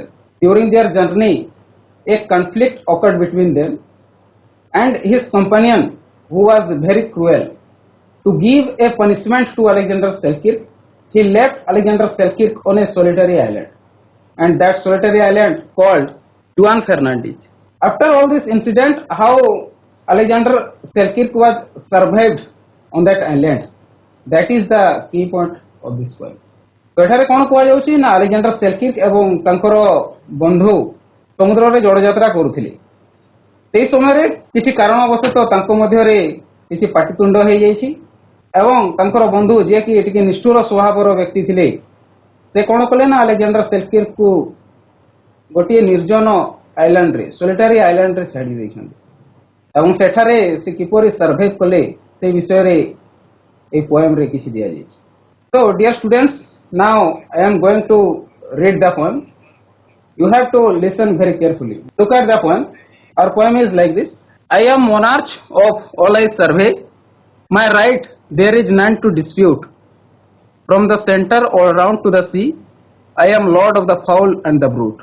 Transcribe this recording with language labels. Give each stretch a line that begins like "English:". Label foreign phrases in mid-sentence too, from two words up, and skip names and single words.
English: During their journey, a conflict occurred between them, and his companion, who was very cruel, to give a punishment to Alexander Selkirk, he left Alexander Selkirk on a solitary island, and that solitary island called Juan Fernandez. After all this incident, how Alexander Selkirk was survived on that island, that is the key point of this poem.
Odia: ତୋ ଏଠାରେ କଣ କୁହାଯାଉଛି ନା अलेक्जेंडर सेल्किर्क ଏବଂ ତାଙ୍କର ବନ୍ଧୁ ସମୁଦ୍ର ଜଡ଼ଯାତ୍ରା କରୁଥିଲେ. ସେହି ସମୟ କିଛି କାରଣବଶତଃ ତାଙ୍କ ମଧ୍ୟରେ କିଛି ପାଟିତୁଣ୍ଡ ହୋ ଯାଇଛି ଏବଂ ତାଙ୍କର ବନ୍ଧୁ ଯେ କି ଏତିକି ନିଷ୍ଠୁର ସ୍ୱଭାବର ବ୍ୟକ୍ତି ଥିଲେ, ସେ କଣ କଲେ ନା अलेक्जेंडर सेल्किर्क କୁ ଗୋଟିଏ ନିର୍ଜନ आइलैंड ରେ,
English: solitary island
Odia: ରେ ଛାଡ଼ି ଦେଇଛନ୍ତି ଏବଂ ସେଠାରେ ସେ କିପରି सर्वाइव କଲେ ସେ ବିଷୟ ରେ ଏ पोएम ରେ କିଛି ଦିଆ ଯାଇଛି.
English: So dear students, now I am going to read the poem. You have to listen very carefully. Look at the poem. Our poem is like this. I am monarch of all I survey. My right there is none to dispute. From the center all round to the sea, I am lord of the fowl and the brute.